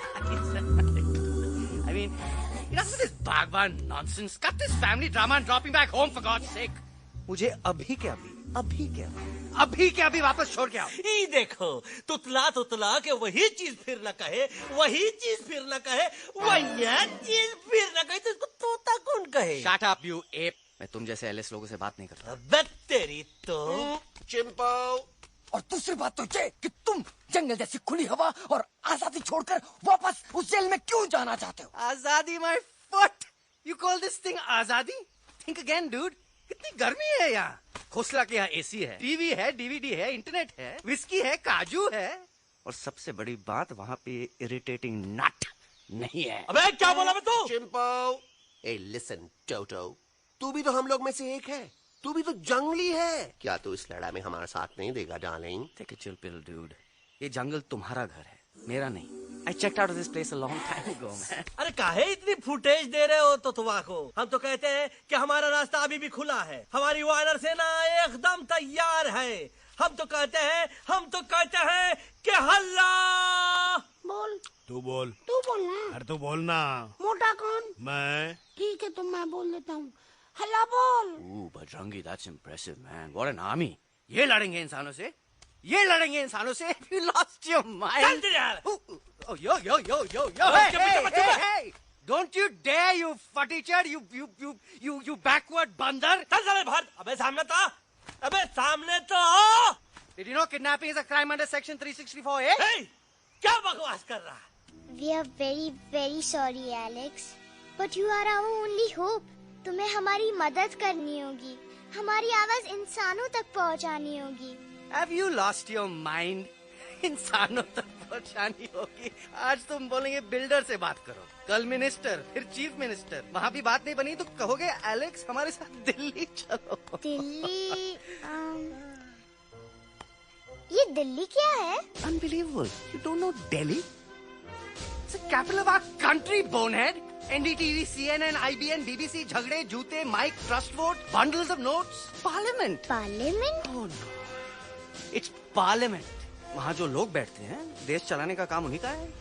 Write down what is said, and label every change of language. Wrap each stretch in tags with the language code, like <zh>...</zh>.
<en>I mean, enough of this Bhagwan nonsense. Cut this family drama and drop me back home for God's sake.</en> <hi>मुझे अभी के अभी वापस छोड़ के आओ। ये देखो, तुतला के वही चीज फिर न कहे, वही चीज फिर न कहे, वही चीज फिर न कहे, तो इसको तोता कौन कहे?</hi> <en>Shut up, you ape.</en> <hi>मैं तुम जैसे एलिस लोगों से बात नहीं करता। अबे तेरी तो। चिंपो। और दूसरी बात तो ये कि तुम जंगल जैसी खुली हवा और आजादी छोड़कर वापस उस जेल में क्यों जाना चाहते हो?</hi> <en>आजादी my foot. You call this thing आजादी? Think again, dude.</en> <hi>कितनी गर्मी है यहाँ। खोसला के यहाँ एसी है, टीवी है, डीवीडी है, इंटरनेट है, विस्की है, काजू है, और सबसे बड़ी बात वहाँ पे इरिटेटिंग नट नहीं है। अबे क्या बोला मैं तू? चिंपो। ए लिसन टोटो, तू भी तो हम लोग में से एक है। तू भी तो जंगली है। क्या तू इस लड़ाई में हमारा साथ नहीं देगा darling?</hi> <en>Take a chill pill, dude.</en> <hi>ये जंगल तुम्हारा घर है, मेरा नहीं।</hi> <en>I checked out of this place a long time ago, man.</en> <hi>अरे काहे इतनी फुटेज दे रहे हो तुतवा को? हम तो कहते हैं कि हमारा रास्ता अभी भी खुला है। हमारी वानर सेना एकदम तैयार है। हम तो कहते हैं कि हल्ला। बोल। तू बोल ना। अरे तू बोल ना। मोटा कौन? मैं। ठीक है तो मैं बोल देता हूँ। हल्ला बोल।</hi> <en>Ooh, Bajrangi, that's impressive, man. What an army.</en> <hi>ये लड़ेंगे इंसानों से? ये लड़ेंगे इंसानों से?</hi> <en>You lost your mind.</en> <hi>चल यार।</hi> <en>Oh, yo. Hey. Don't you dare, you futichard, you backward बंदर.</en> <hi>चल साले बाहर। अबे सामने तो आओ।</hi> <en>Did you know kidnapping is a crime under section 364A?</en> <hi>Hey, क्या बकवास कर रहा है?</hi> <en>We are very, very sorry, Alex. But you are our only hope.</en> <hi>तुम्हें हमारी मदद करनी होगी। हमारी आवाज इंसानों तक पहुंचानी होगी।</hi> <en>Have you lost your mind?</en> <hi>इंसानों तक पहुंचानी होगी। आज तुम बोलेंगे बिल्डर से बात करो, कल मिनिस्टर, फिर चीफ मिनिस्टर। वहाँ भी बात नहीं बनी तो कहोगे एलेक्स हमारे साथ दिल्ली चलो। दिल्ली ये दिल्ली क्या है?</hi> <en>Unbelievable. You don't know Delhi? It's the capital of our country, bonehead. NDTV, CNN, IBN, BBC,</en> <hi>झगड़े, जूते,</hi> <en>Mike, trust vote, bundles of notes, parliament.</en> <hi>Parliament?</hi> <en>Oh no. It's parliament.</en> <hi>वहाँ जो लोग बैठते हैं, देश चलाने का काम उन्हीं का है।</hi>